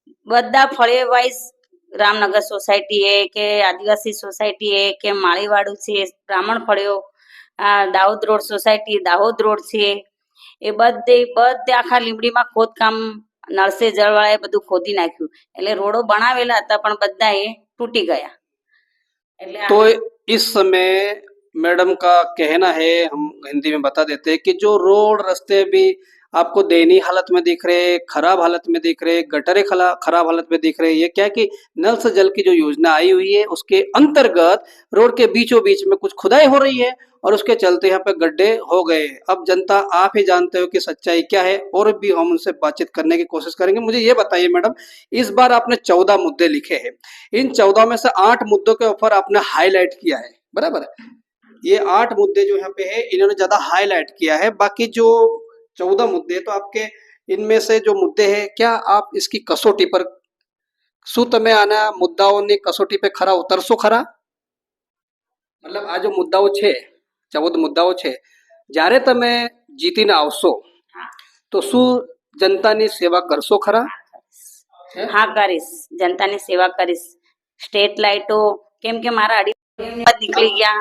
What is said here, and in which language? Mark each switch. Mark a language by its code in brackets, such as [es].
[gu] બધા ફળિયા wise, Ramnagar society એ કે આદિવાસી society એ કે માળીવાડું છે, બ્રાહ્મણ ફળિયો, Dahod road society, Dahod road છે, એ બધે આખા લીમડીમાં ખોદકામ નળ સે જળ વાળાએ બધું ખોદી નાખ્યું। એટલે રોડો બનાવેલા હતા પણ બધા એ તૂટી ગયા। [hi] तो इस समय मैडम का कहना है, हम हिंदी में बता देते हैं कि जो रोड रास्ते भी आपको दयनीय हालत में दिख रहे, खराब हालत में दिख रहे, गटरे खराब हालत में दिख रहे। ये क्या है कि नल से जल की जो योजना आई हुई है उसके अंतर्गत रोड के बीचों बीच में कुछ खुदाई हो रही है और उसके चलते यहाँ पे गड्ढे हो गए। अब जनता आप ही जानते हो कि सच्चाई क्या है, और भी हम उनसे बातचीत करने की कोशिश करेंगे। मुझे ये बताइए मैडम, इस बार आपने 14 मुद्दे लिखे हैं, इन 14 में से 8 मुद्दों के ऊपर आपने हाईलाइट किया है, बराबर? ये 8 मुद्दे जो यहाँ पे है इन्होंने ज्यादा हाईलाइट किया है, बाकी जो 14 मुद्दे, तो आपके इनमें से जो मुद्दे हैं, क्या आप इसकी कसौटी पर [gu] શું તમે આના મુદ્દાઓની કસોટી पे ખરા ઉતરશો ખરા? મતલબ આ જો મુદ્દાઓ છે, 14 મુદ્દાઓ છે, જ્યારે તમે જીતીને આવશો તો શું જનતાની સેવા કરશો ખરા? હા કરીશ, જનતાની સેવા કરીશ. સ્ટ્રીટ લાઇટો, કેમ કે મારા અઢી નીકળી ગયા.